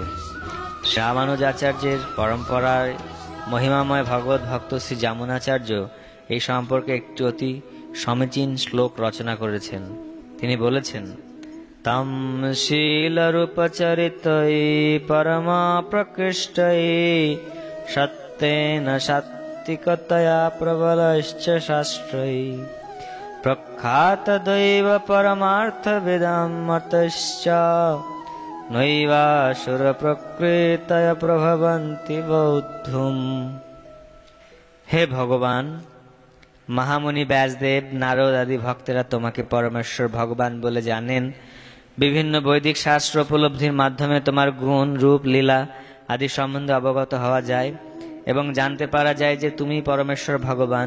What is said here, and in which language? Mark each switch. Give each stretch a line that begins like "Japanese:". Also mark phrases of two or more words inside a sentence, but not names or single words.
Bangla: রামানুজাচার্যের পরম্পরায় মহিমাময় ভগবত ভক্ত শ্রী যামুনাচার্য এই সম্পর্কে একটি অতি সমীচীন শ্লোক রচনা করেছেন।
Sanskrit: তিনি বলেছেন, তম শীলরূপচরিতৈ পরমা প্রকৃষ্টৈ সত্যেন সাত্ত্বিকতয়া প্রবলশ্চ শাস্ত্রৈ প্রখ্যাতদৈব পরমার্থবিদাম মতশ্চ নৈবাসুর প্রকৃতয় প্রভবন্তি বৌদ্ধুম।
Bangla: হে ভগবান, মহামুনি ব্যাসদেব, নারদ আদি ভক্তেরা তোমাকে পরমেশ্বর ভগবান বলে জানেন। বিভিন্ন বৈদিক শাস্ত্র উপলব্ধির মাধ্যমে তোমার গুণ, রূপ, লীলা আদি সম্বন্ধে অবগত হওয়া যায় এবং জানতে পারা যায় যে তুমি পরমেশ্বর ভগবান।